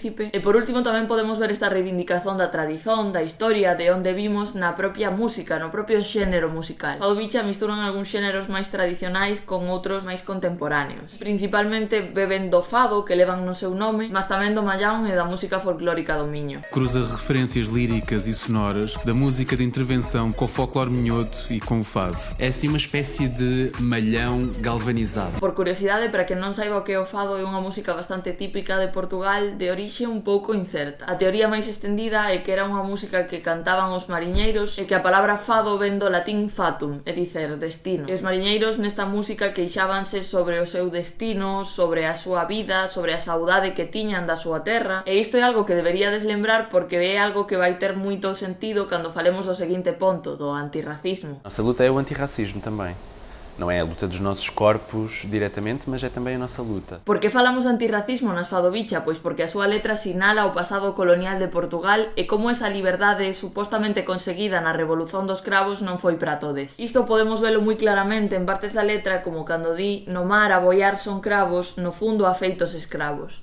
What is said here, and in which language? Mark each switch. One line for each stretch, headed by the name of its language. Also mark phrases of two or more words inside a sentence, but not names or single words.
Galician: E por último tamén podemos ver esta reivindicación da tradición, da historia, de onde vimos na propia música, no propio xénero musical. Fado Bicha misturan algúns xéneros máis tradicionais con outros máis contemporáneos. Principalmente beben do fado, que levan no seu nome, mas tamén do mallán e da música folclórica do Miño.
Portuguese: Cruza referências líricas e sonoras da música de intervenção com o folclore minhoto e com o fado. É assim uma espécie de malhão galvanizado.
Galician: Por curiosidade, para quen non saiba o que é o fado, é unha música bastante típica de Portugal, de orixe un pouco incerta. A teoría máis estendida é que era unha música que cantaban os mariñeiros e que a palabra fado ven do latín fatum, é dicer, destino. E os mariñeiros nesta música queixábanse sobre o seu destino, sobre a súa vida, sobre a saudade que tiñan da súa terra. E isto é algo que deberíades lembrar porque é algo que vai ter moito sentido cando falemos do seguinte ponto, do antirracismo.
Portuguese: Nossa luta é o antirracismo também. Não é a luta dos nossos corpos diretamente, mas é também a nossa luta.
Galician: Por que falamos de antirracismo nas Fado Bicha? Pois porque a súa letra sinala o pasado colonial de Portugal e como esa liberdade supostamente conseguida na Revolución dos Cravos non foi para todes. Isto podemos velo moi claramente en partes da letra, como cando di "no mar a boiar son cravos, no fundo afeitos escravos".